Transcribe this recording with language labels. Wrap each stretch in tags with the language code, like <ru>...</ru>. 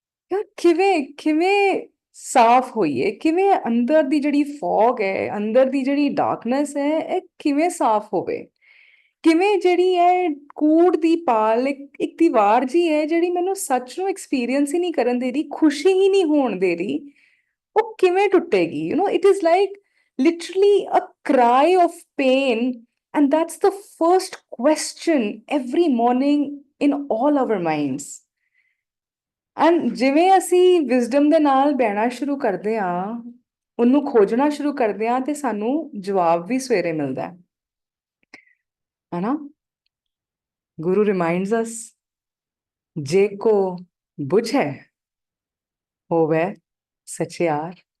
<pa>ਯਾਰ ਕਿਵੇਂ ਸਾਫ਼ ਹੋਈਏ, ਕਿਵੇਂ ਅੰਦਰ ਦੀ ਜਿਹੜੀ ਫੌਗ ਹੈ, ਅੰਦਰ ਦੀ ਜਿਹੜੀ ਡਾਰਕਨੈਸ ਹੈ, ਇਹ ਕਿਵੇਂ ਸਾਫ਼ ਹੋਵੇ, ਕਿਵੇਂ ਜਿਹੜੀ ਹੈ ਕੂੜ ਦੀ ਪਾਲ, ਇੱਕ ਦੀਵਾਰ ਜੀ ਹੈ ਜਿਹੜੀ ਮੈਨੂੰ ਸੱਚ ਨੂੰ ਐਕਸਪੀਰੀਅੰਸ ਹੀ ਨਹੀਂ ਕਰਨ ਦੇ ਰਹੀ, ਖੁਸ਼ੀ ਹੀ ਨਹੀਂ ਹੋਣ ਦੇ ਰਹੀ, ਉਹ ਕਿਵੇਂ ਟੁੱਟੇਗੀ?</pa> <en>It is like literally a cry of pain, and that's the first question every morning in all our minds.</en> <pa>And ਜਿਵੇਂ ਅਸੀਂ ਵਿਜ਼ਡਮ ਦੇ ਨਾਲ ਬਹਿਣਾ ਸ਼ੁਰੂ ਕਰਦੇ ਹਾਂ, ਉਹਨੂੰ ਖੋਜਣਾ ਸ਼ੁਰੂ ਕਰਦੇ ਹਾਂ ਤੇ ਸਾਨੂੰ ਜਵਾਬ ਵੀ ਸਵੇਰੇ ਮਿਲਦਾ ਹੈ ਨਾ।</pa> <en>Guru reminds us,</en> <pa>ਜੇ ਕੋ ਬੁਝੈ ਹੋਵੇ ਸਚਿਆਰ।</pa>